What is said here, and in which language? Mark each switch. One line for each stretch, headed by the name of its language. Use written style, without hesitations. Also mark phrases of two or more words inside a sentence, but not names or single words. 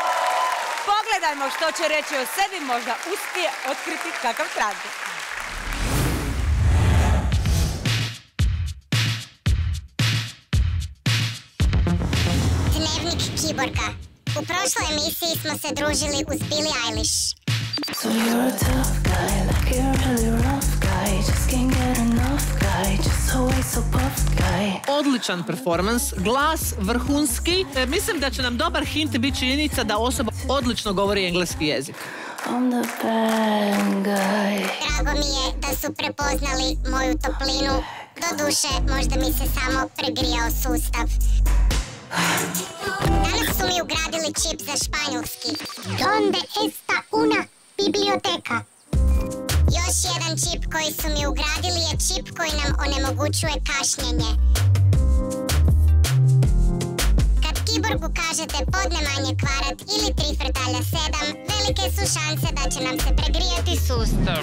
Croatian: Pogledajmo što će reći o sebi, možda uspije otkriti kakav traži. Dnevnik Kiborga. U prošloj emisiji smo se družili uz Billie Eilish.
English: So you're a tough guy, like you're really rough guy. Just can't get enough guy, just always so puffed guy.
Croatian: Odličan performans, glas vrhunski. Mislim da će nam dobar hint biti činjenica da osoba odlično govori engleski jezik.
English: I'm the bad guy.
Croatian: Drago mi je da su prepoznali moju toplinu. Doduše, možda mi se samo pregrijao sustav. Danas su mi ugradili čip za španjolski.
Spanish: Donde está una biblioteka?
Croatian: Još jedan čip koji su mi ugradili je čip koji nam onemogućuje kašnjenje. Kad Kiborgu kažete podne manje kvadrat ili 3×7, velike su šanse da će nam se pregrijati sustav.